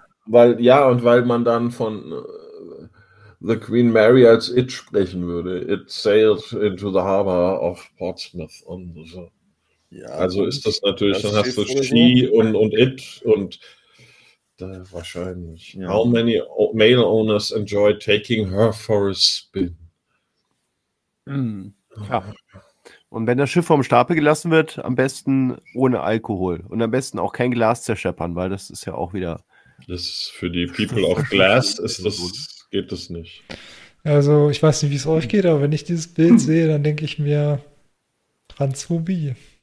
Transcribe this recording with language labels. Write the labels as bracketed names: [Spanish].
[German] Weil, ja, und weil man dann von The Queen Mary als It sprechen würde. [English] It sails into the harbor of Portsmouth. [German] Und so. Ja, also ist das natürlich, das dann hast du She und It und da wahrscheinlich. Ja. [English] How many male owners enjoy taking her for a spin? Mhm. [German] Ja. Und wenn das Schiff vom Stapel gelassen wird, am besten ohne Alkohol und am besten auch kein Glas zerscheppern, weil das ist ja auch wieder... Das ist für die People of Glass ist das, geht das nicht. Also ich weiß nicht, wie es euch geht, aber wenn ich dieses Bild sehe, dann denke ich mir Transphobie.